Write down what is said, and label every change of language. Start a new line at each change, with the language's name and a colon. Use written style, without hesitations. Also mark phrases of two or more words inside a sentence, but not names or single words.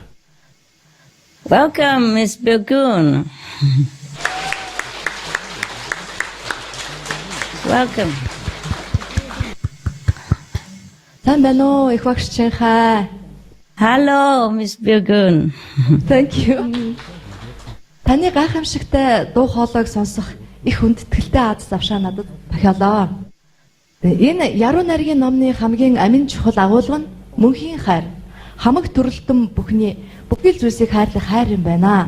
English: Welcome, Ms. Bilgun. Welcome. Hello, Ms. Bilgun. Thank you.
Mongolian: Таны гайхамшигтай дуу хоолойг сонсох их хүндэтгэлтэй аз завшаа надад тохиолоо. Энэ яруу найргийн номны хамгийн амин чухал агуулга нь мөнхийн хайр. Хамаг төрөлтөн бүхний бүхэл зүйлсийг хайрлах хайр юм байна.